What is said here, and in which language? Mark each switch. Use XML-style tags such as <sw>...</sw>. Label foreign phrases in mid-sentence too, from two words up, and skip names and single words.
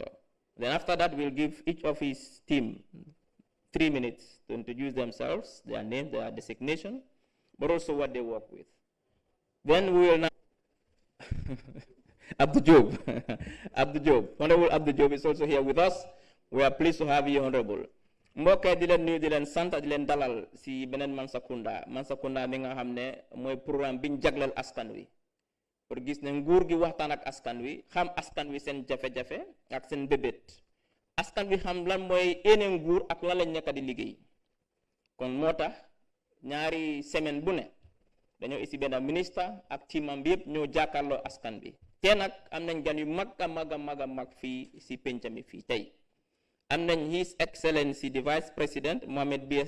<en>Then after that, we'll give each of his team 3 minutes to introduce themselves, their name, their designation, but also what they work with. Then we will now Abdou Job. Abdou Job. Honorable Abdou Job is also here with us. We are pleased to have you, Honorable.</en> <wo>Mbokk di leen nuyu di leen sant di leen dalal si beneen Mansa Kunda mi nga xam ne mooy programme biñ jagleel askan wi pour gis ne nguur gi waxtaan ak askan wi xam askan wi seen jafe-jafe ak seen bébét askan wi xam lan mooy ene nguur ak lan lañ nekk di liggéey kon moo tax ñaari semaine bu ne dañoo isi benn ministre ak timam bi yëpp ñoo jàkkaarloo askan bi te nag am nañ gan yu mag a mag fii si penc mi fii tey am nañ</wo> <en>His Excellency the Vice President Mohamed B.S.</en>